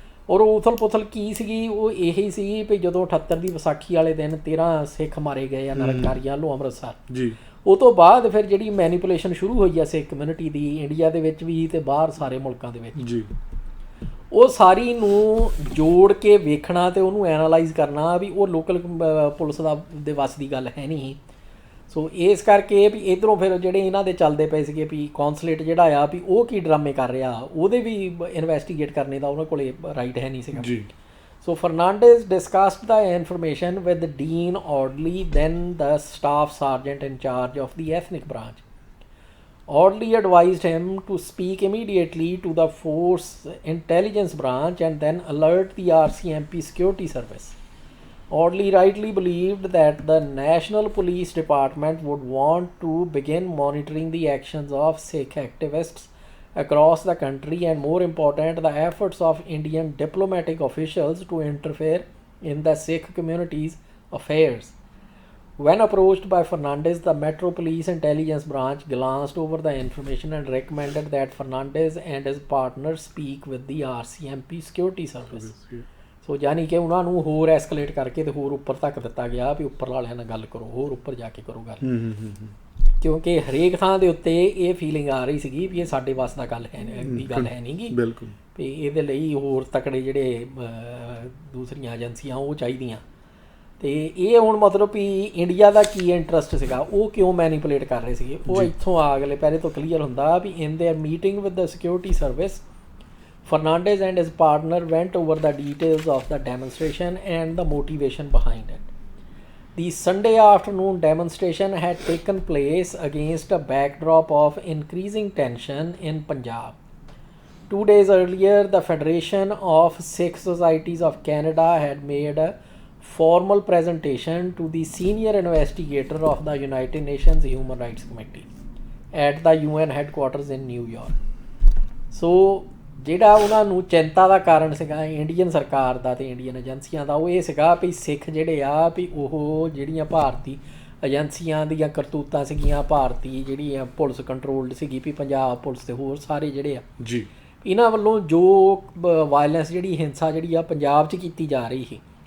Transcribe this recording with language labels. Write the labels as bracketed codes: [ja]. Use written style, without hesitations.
[pa] ਔਰ ਉਥਲ ਪੁਥਲ ਕੀ ਸੀਗੀ, ਉਹ ਇਹੀ ਸੀ ਵੀ ਜਦੋਂ 78 ਦੀ ਵਿਸਾਖੀ ਵਾਲੇ ਦਿਨ 13 ਸਿੱਖ ਮਾਰੇ ਗਏ ਆ ਨਿਰੰਕਾਰੀਆਂ ਵੱਲੋਂ ਅੰਮ੍ਰਿਤਸਰ ਜੀ, ਉਹ ਤੋਂ ਬਾਅਦ ਫਿਰ ਜਿਹੜੀ ਮੈਨੀਪੂਲੇਸ਼ਨ ਸ਼ੁਰੂ ਹੋਈ ਆ ਸਿੱਖ ਕਮਿਊਨਿਟੀ ਦੀ ਇੰਡੀਆ ਦੇ ਵਿੱਚ ਵੀ ਅਤੇ ਬਾਹਰ ਸਾਰੇ ਮੁਲਕਾਂ ਦੇ ਵਿੱਚ ਜੀ, ਉਹ ਸਾਰੀ ਨੂੰ ਜੋੜ ਕੇ ਵੇਖਣਾ ਅਤੇ ਉਹਨੂੰ ਐਨਾਲਾਈਜ਼ ਕਰਨਾ ਵੀ ਉਹ ਲੋਕਲ ਪੁਲਿਸ ਦੇ ਵੱਸ ਦੀ ਗੱਲ ਹੈ ਨਹੀਂ। ਸੋ ਇਸ ਕਰਕੇ ਵੀ ਇੱਧਰੋਂ ਫਿਰ ਜਿਹੜੇ ਇਹਨਾਂ ਦੇ ਚੱਲਦੇ ਪਏ ਸੀਗੇ ਵੀ ਕੌਂਸਲੇਟ ਜਿਹੜਾ ਆ ਵੀ ਉਹ ਕੀ ਡਰਾਮੇ ਕਰ ਰਿਹਾ, ਉਹਦੇ ਵੀ ਇਨਵੈਸਟੀਗੇਟ ਕਰਨੇ ਦਾ ਉਹਨਾਂ ਕੋਲ ਰਾਈਟ ਹੈ ਨਹੀਂ ਸੀਗਾ ਜੀ। [en] So Fernandez discussed the information with Dean Audley, then the staff sergeant in charge of the ethnic branch. Audley advised him to speak immediately to the force intelligence branch and then alert the RCMP security service. Audley rightly believed that the National Police Department would want to begin monitoring the actions of Sikh activists across the country and, more important, the efforts of Indian diplomatic officials to interfere in the Sikh community's affairs. When approached by Fernandez, the Metro Police Intelligence Branch glanced over the information and recommended that Fernandez and his partner speak with the RCMP security service. [pa] ਸੋ ਯਾਨੀ ਕਿ ਉਹਨਾਂ ਨੂੰ ਹੋਰ ਐਸਕਲੇਟ ਕਰਕੇ ਅਤੇ ਹੋਰ ਉੱਪਰ ਤੱਕ ਦਿੱਤਾ ਗਿਆ ਵੀ ਉੱਪਰ ਵਾਲਿਆਂ ਨਾਲ ਗੱਲ ਕਰੋ, ਹੋਰ ਉੱਪਰ ਜਾ ਕੇ ਕਰੋ ਗੱਲ, ਕਿਉਂਕਿ ਹਰੇਕ ਥਾਂ ਦੇ ਉੱਤੇ ਇਹ ਫੀਲਿੰਗ ਆ ਰਹੀ ਸੀਗੀ ਵੀ ਇਹ ਸਾਡੇ ਵੱਸ ਦਾ ਗੱਲ ਹੈ ਦੀ ਗੱਲ ਹੈ ਨਹੀਂ ਗੀ, ਬਿਲਕੁਲ ਵੀ ਇਹਦੇ ਲਈ ਹੋਰ ਤਕੜੇ ਜਿਹੜੇ ਦੂਸਰੀਆਂ ਏਜੰਸੀਆਂ ਉਹ ਚਾਹੀਦੀਆਂ। ਅਤੇ ਇਹ ਹੁਣ ਮਤਲਬ ਵੀ ਇੰਡੀਆ ਦਾ ਕੀ ਇੰਟਰਸਟ ਸੀਗਾ, ਉਹ ਕਿਉਂ ਮੈਨੀਪੂਲੇਟ ਕਰ ਰਹੇ ਸੀਗੇ, ਉਹ ਇੱਥੋਂ ਅਗਲੇ ਪਹਿਲੇ ਤੋਂ ਕਲੀਅਰ ਹੁੰਦਾ ਵੀ [en] In their meeting with the security service Fernandez and his partner went over the details of the demonstration and the motivation behind it. The Sunday afternoon demonstration had taken place against a backdrop of increasing tension in Punjab. 2 days earlier, the Federation of Sikh Societies of Canada had made a formal presentation to the senior investigator of the United Nations Human Rights Committee at the UN headquarters in New York. [pa] So ਜਿਹੜਾ ਉਹਨਾਂ ਨੂੰ ਚਿੰਤਾ ਦਾ ਕਾਰਨ ਸੀਗਾ Indian ਸਰਕਾਰ ਦਾ ਅਤੇ Indian ਏਜੰਸੀਆਂ ਦਾ, ਉਹ ਇਹ ਸੀਗਾ ਵੀ ਸਿੱਖ ਜਿਹੜੇ ਆ ਵੀ ਉਹ ਜਿਹੜੀਆਂ ਭਾਰਤੀ ਏਜੰਸੀਆਂ ਦੀਆਂ ਕਰਤੂਤਾਂ ਸੀਗੀਆਂ, ਭਾਰਤੀ ਜਿਹੜੀ ਪੁਲਿਸ ਕੰਟਰੋਲਡ ਸੀਗੀ ਵੀ ਪੰਜਾਬ ਪੁਲਿਸ ਦੇ ਹੋਰ ਸਾਰੇ ਜਿਹੜੇ ਆ ਜੀ, ਇਹਨਾਂ ਵੱਲੋਂ ਜੋ ਵਾਇਲੈਂਸ ਜਿਹੜੀ ਹਿੰਸਾ ਜਿਹੜੀ ਆ ਪੰਜਾਬ 'ਚ ਕੀਤੀ ਜਾ ਰਹੀ ਸੀ,